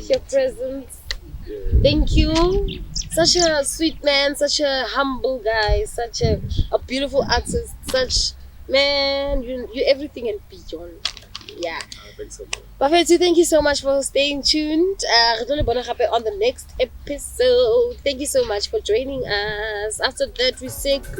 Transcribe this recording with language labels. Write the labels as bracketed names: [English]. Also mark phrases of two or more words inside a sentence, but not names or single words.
[English] with your presence. Yeah. Thank you. Such a sweet man, such a humble guy, such a beautiful artist, such man, you everything and beyond. Yeah. Thanks a lot. Bafethu, thank you so much for staying tuned. [Tswana] Re tlo le bona gape [English] on the next episode. Thank you so much for joining us. After that, we say